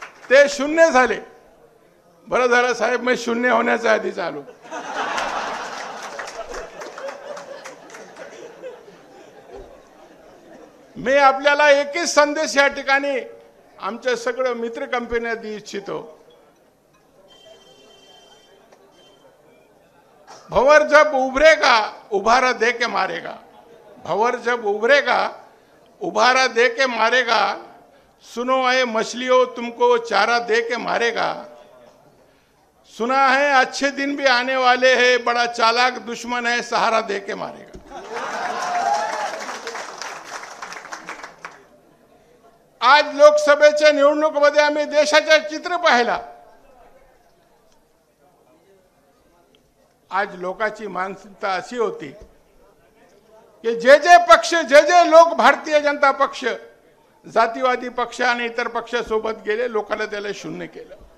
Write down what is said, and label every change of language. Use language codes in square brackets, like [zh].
[mr] ते शून्य झाले। बरं झालं साहेब, मी शून्य होण्याच्या आधीच आलो। मी आपल्याला एकच संदेश या ठिकाणी आमच्या सगळं मित्र कंपन्या दी इच्छितो। [hi] भंवर जब उभरेगा उभारा दे के मारेगा, भंवर जब उभरेगा उभारा दे के मारेगा, सुनो है मछलियों तुमको चारा दे के मारेगा, सुना है अच्छे दिन भी आने वाले हैं, बड़ा चालाक दुश्मन है सहारा दे के मारेगा। [mr] आज लोकसभेच्या निवडणुकीमध्ये आम्ही देशाचे चित्र पाहिला। आज लोकांची मानसिकता अशी होती की जे पक्ष जे लोक भारतीय जनता पक्ष, जातीवादी पक्ष आणि इतर पक्षासोबत गेले, लोकांना त्याला शून्य केलं।